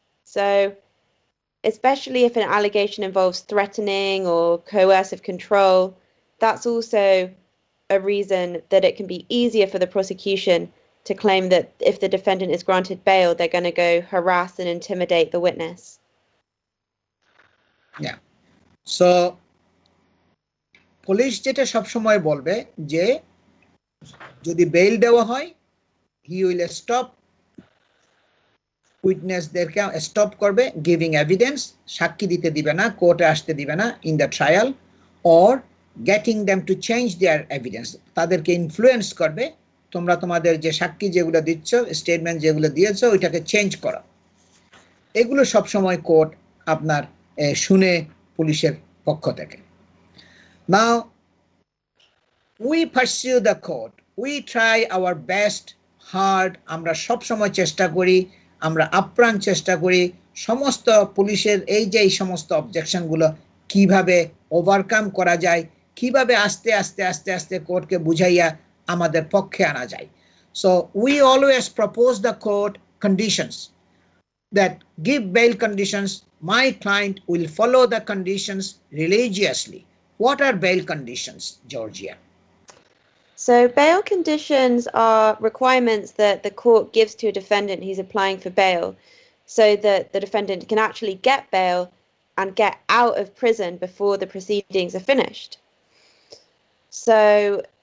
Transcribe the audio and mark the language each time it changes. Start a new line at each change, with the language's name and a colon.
English: So especially if an allegation involves threatening or coercive control, that's also a reason that it can be easier for the prosecution to claim that if the defendant is granted bail, they're going to go harass and intimidate the witness. Yeah.
Bangla: So police যেটা সবসময় বলবে যে যদি bail দেওয়া হয়,
English: he will stop
Bangla: উইটনেসদেরকে stop করবে
English: giving evidence,
Bangla: সাক্ষী দিতে দিবে না, কোর্টে আসতে দিবে না
English: in the trial, or getting them to change their evidence,
Bangla: তাদেরকে ইনফ্লুয়েন্স করবে তোমরা তোমাদের যে সাক্ষী যেগুলো দিচ্ছ, স্টেটমেন্ট যেগুলো দিয়েছো ওইটাকে চেঞ্জ করো। এগুলো সবসময় কোর্ট আপনার শুনে পুলিশের পক্ষ থেকে।
English: Now we pursue the court, we try our best hard,
Bangla: আমরা সবসময় চেষ্টা করি, আমরা আপ্রাণ চেষ্টা করি সমস্ত পুলিশের এই যে সমস্ত অবজেকশনগুলো কিভাবে ওভারকাম করা যায়, কিভাবে আস্তে আস্তে আস্তে আস্তে কোর্টকে বুঝাইয়া আমাদের পক্ষে আনা যায়।
English: So we always propose the court conditions that give bail conditions. My client will follow the conditions religiously. What are bail conditions, Georgia? So bail conditions are requirements that the court gives to a defendant who's applying for bail, so that the defendant can actually get bail and get out of prison before the proceedings are finished. So